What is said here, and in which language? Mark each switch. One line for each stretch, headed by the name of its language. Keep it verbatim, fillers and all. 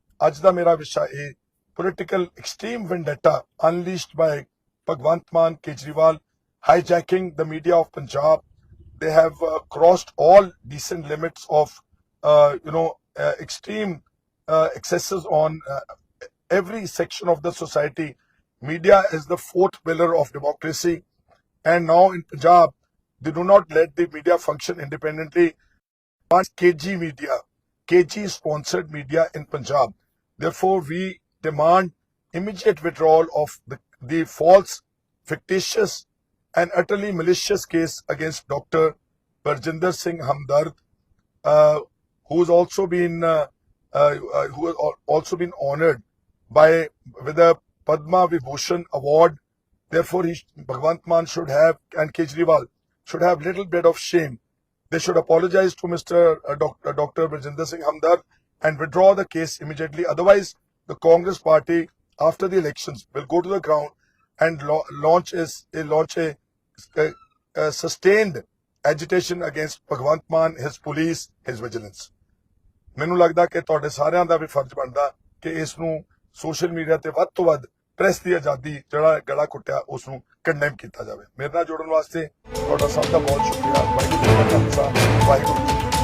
Punjabi: ਅੱਜ ਦਾ ਮੇਰਾ ਵਿਸ਼ਾ ਇਹ
English: Political extreme vendetta unleashed by Bhagwant Mann Kejriwal hijacking the media of Punjab. They have crossed all decent limits of you know extreme excesses on every section of the society. Media is the fourth pillar of democracy. And now in Punjab, they do not let the media function independently. But K G media, K G sponsored media in Punjab. Therefore, we demand immediate withdrawal of the, the false, fictitious, and utterly malicious case against Doctor Barjinder Singh Hamdard, uh, who's also been uh, uh, uh, who has al- also been honored by with a Padma Vibhushan award. Therefore, he, sh- Bhagwant Mann should have and Kejriwal should have little bit of shame. They should apologize to mister Uh, doc, uh, Doctor Brajinder Singh Hamdard and withdraw the case immediately. Otherwise, the Congress Party after the elections will go to the ground and lo- launch is a launch a, a, a sustained agitation against Bhagwant Mann, his police, his vigilance.
Punjabi: ਮੈਨੂੰ ਲੱਗਦਾ ਕਿ ਤੁਹਾਡੇ ਸਾਰਿਆਂ ਦਾ ਵੀ ਫਰਜ਼ ਬਣਦਾ ਕਿ ਇਸ ਨੂੰ ਸੋਸ਼ਲ ਮੀਡੀਆ ਤੇ ਵੱਧ ਤੋਂ ਵੱਧ ਪ੍ਰੈਸ ਦੀ ਆਜ਼ਾਦੀ ਜਿਹੜਾ ਗਲਾ ਕੁੱਟਿਆ ਉਸ ਨੂੰ ਕੰਡੈਮ ਕੀਤਾ ਜਾਵੇ। ਮੇਰੇ ਨਾਲ ਜੁੜਨ ਵਾਸਤੇ ਤੁਹਾਡਾ ਸਭ ਦਾ ਬਹੁਤ ਸ਼ੁਕਰੀਆ। ਵਾਹਿਗੁਰੂ ਜੀ ਕਾ ਖਾਲਸਾ, ਵਾਹਿਗੁਰੂ ਜੀ ਕੀ ਫਤਿਹ।